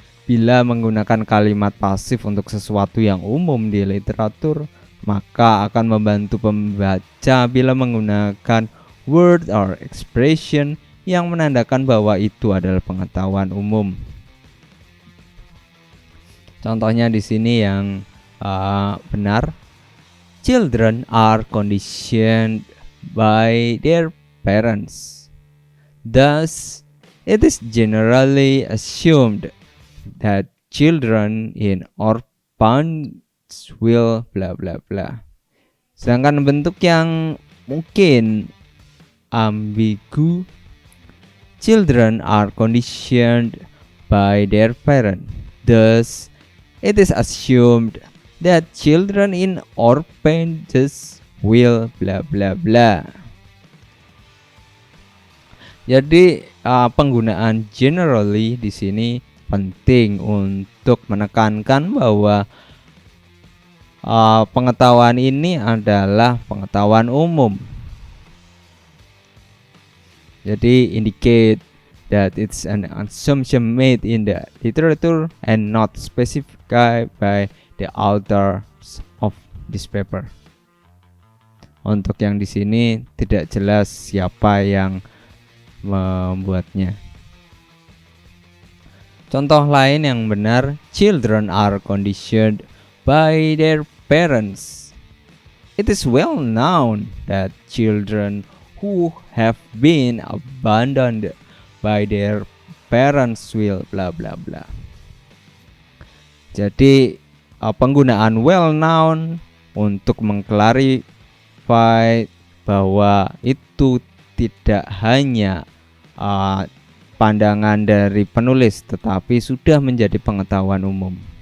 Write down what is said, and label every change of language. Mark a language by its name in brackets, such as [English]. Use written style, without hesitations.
[Indonesian] Bila menggunakan kalimat pasif untuk sesuatu yang umum di literatur, maka akan membantu pembaca bila menggunakan [English] word or expression [Indonesian] yang menandakan bahwa itu adalah pengetahuan umum. Contohnya di sini yang benar, [English] children are conditioned by their parents. Thus, it is generally assumed that children in orphans will bla bla bla. [Indonesian] Sedangkan bentuk yang mungkin ambigu, [English] children are conditioned by their parents. Thus, it is assumed that children in orphanages will bla bla bla. [Indonesian] Jadi penggunaan generally di sini penting untuk menekankan bahwa pengetahuan ini adalah pengetahuan umum. [English] Jadi indicate that it's an assumption made in the literature and not specified by the authors of this paper. [Indonesian] Untuk yang di sini tidak jelas siapa yang membuatnya. Contoh lain yang benar, [English] children are conditioned by their parents. It is well known that children who have been abandoned by their parents will bla bla bla. [Indonesian] Jadi penggunaan well known untuk mengklarifikasi bahwa itu tidak hanya pandangan dari penulis tetapi sudah menjadi pengetahuan umum.